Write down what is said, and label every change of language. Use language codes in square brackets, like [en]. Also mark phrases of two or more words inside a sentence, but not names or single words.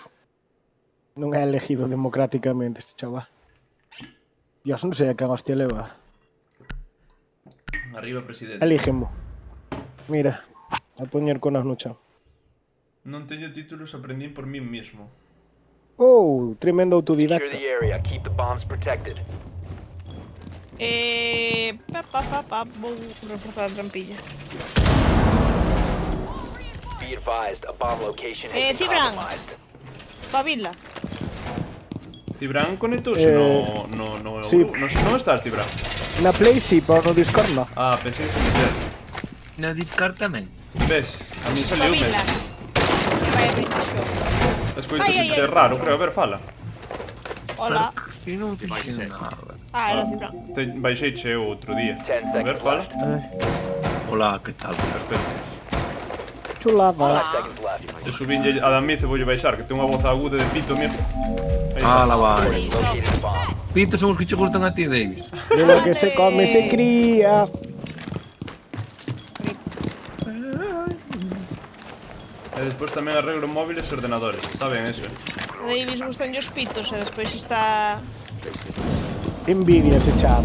[gl] Non é elegido democráticamente este chaval. Dios, non sei a quen hostia levar. Arriba, presidente. Elígemo. Mira, a poñer conas no chan. Non teño títulos, aprendín [es] por mí mismo. [gl] Oh, tremendo [en] Secure [gl] autodidacta. [en] the area. Keep the bombs protected. [gl] Vou reforzar a trampilla. [en] Be advised, a bomb location has been [gl] Cibran. [en] compromised. [gl] Pavila. Cibran conectouse no sí. grupo. Non estás, Cibran? Na Play sí, pero no Discord no. Ah, pensei que se meter. No Discord tamén. Ves, a mí saliu Pavila. Vaya bicho. Escoito Ai, ai, se ai. raro, creo. A ver, fala. Hola. Que non te nada. Era Cibran. Baixeiche outro día. [en] 10 [gl] A ver, [en] seconds [gl] fala. [en] left. [gl] Hola, que tal? Perfecto. Chulada. [en] 5 seconds left. [gl] Se subinlle a Damiz e voulle baixar, que ten unha voz aguda de pito, amigo. Aí Ah, está. la vai. [en] Located a bomb. [gl] Pitos son os que che gustan a ti, Davis. [es] De lo que se come se cría. [gl] E despois tamén arreglo móviles e ordenadores. Saben eso, Davis gustan os pitos e despois está... Envidia ese chaval.